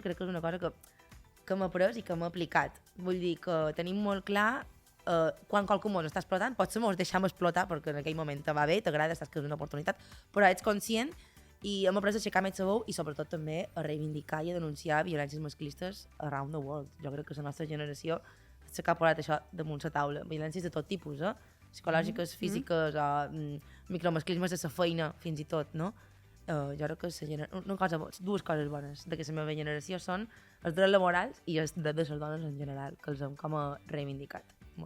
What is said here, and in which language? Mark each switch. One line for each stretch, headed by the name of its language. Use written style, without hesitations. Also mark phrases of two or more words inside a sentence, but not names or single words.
Catalan: Crec que és una cosa que hem après i que hem aplicat. Vull dir que tenim molt clar quan qualcú mos està explotant, potser mos deixem explotar perquè en aquell moment te va bé, t'agrada, saps que és una oportunitat, però ets conscient i hem après a aixecar més la veu i sobretot també a reivindicar i a denunciar violències masclistes
English: around the world.
Catalan: Jo crec que la nostra generació s'ha posat això damunt la taula, violències de tot tipus, psicològiques, físiques, micromasclismes de la feina, fins i tot, no? Jo crec que dues coses bones de la meva generació són els drets laborals i els drets de les dones en general, que els hem com a reivindicat molt.